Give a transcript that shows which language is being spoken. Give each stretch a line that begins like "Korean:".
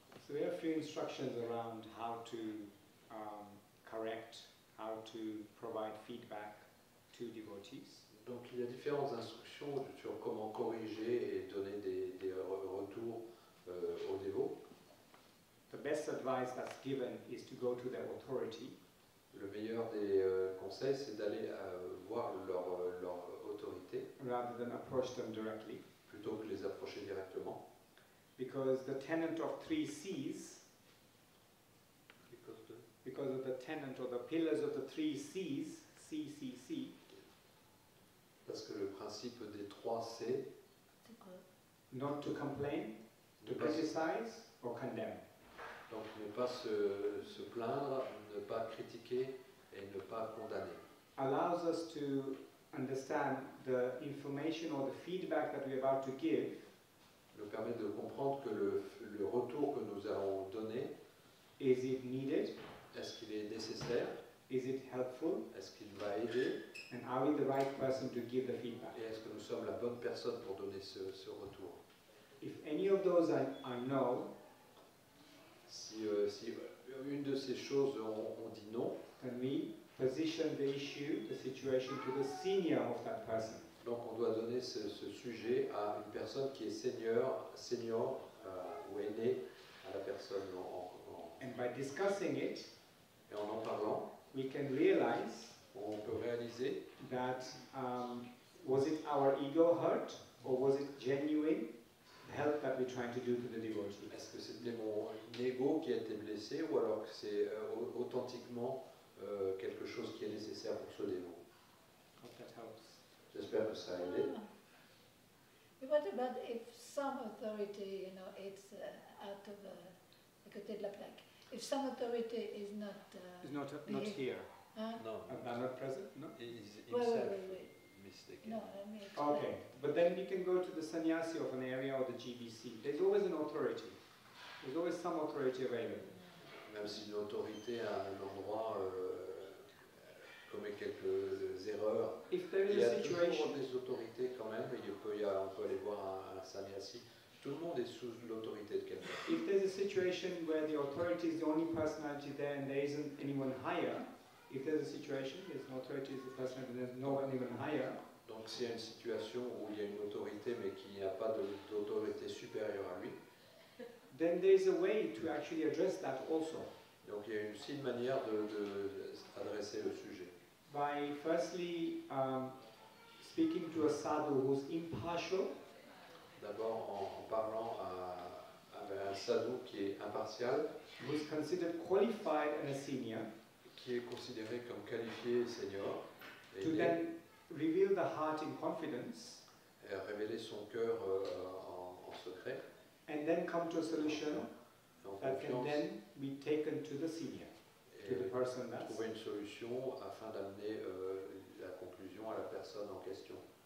English: So we have a few instructions around how to correct, how to provide feedback to devotees.
French: Donc il y a différentes instructions sur comment corriger et donner des retours aux dévots.
English: The best advice that's given is to go to their authority.
French: Le meilleur des conseils, c'est d'aller voir leur autorité
English: Rather than approach them directly.
French: plutôt que les approcher directement.
English: Because the tenet of 3 C's, because of the tenet or the pillars of the 3 C's, CCC,
French: Parce que le principe des 3 C,
English: not to complain, to criticize or condemn.
French: donc ne pas se plaindre, ne pas critiquer et ne pas condamner,
English: Allows us to understand the information or the feedback that we're about to give
French: nous permet de comprendre que le retour que nous allons donner,
English: is it needed,
French: est-ce qu'il est nécessaire,
English: is it helpful,
French: est-ce qu'il va aider
English: and are we the right person to give the feedback.
French: et est-ce que nous sommes la bonne personne pour donner ce retour.
English: If any of those are no,
French: Si une de ces choses on dit non,
English: then we position the issue, the situation to the senior of that person.
French: donc on doit donner ce sujet à une personne qui est senior ou aînée à la personne
English: And by discussing it,
French: et en parlant,
English: we can realize
French: on peut réaliser
English: that was it our ego hurt or was it genuine help that we're trying to do to the devotee.
French: est-ce que c'était mon ego qui a été blessé ou alors que c'est authentiquement quelque chose qui est nécessaire pour ce dévot.
English: Hope that helps.
French: J'espère que ça a aidé.
English: What about if some authority, you know, it's out of
French: à côté de la plaque.
English: If some authority is not It's not here.
French: Non,
English: I'm not present. No. wait. mistaken. No, I mean. Okay, but then we can go to the sannyasi of an area or the GBC. There's always an authority. There's always some authority available.
French: Même si l'autorité à un endroit commet quelques erreurs,
English: If there
French: il
English: is
French: y
English: a
French: a toujours
English: situation,
French: des autorités quand même, et on peut aller voir un sannyasi. Tout le monde est sous l'autorité de quelqu'un.
English: if there's a situation where the authority is the only personality there and there isn't anyone higher, if there's a situation, there's an authority is the personality, there's no one even higher,
French: Donc s'il y a une situation où il y a une autorité mais qu'il n'y a pas d'autorité supérieure à lui,
English: then there's a way to actually address that also.
French: donc il y a aussi une manière d'adresser le sujet.
English: By firstly speaking to a sadhu who's impartial,
French: D'abord en parlant à un sadhu qui est impartial,
English: who's considered qualified and a senior,
French: qui est considéré comme qualifié senior,
English: to then reveal the heart in confidence,
French: et révéler son cœur en secret,
English: and then come to a solution
French: en
English: that can
French: confiance,
English: then be taken to the senior.
French: et
English: to the person that's...
French: trouver une solution afin d'amener la conclusion à la personne en question.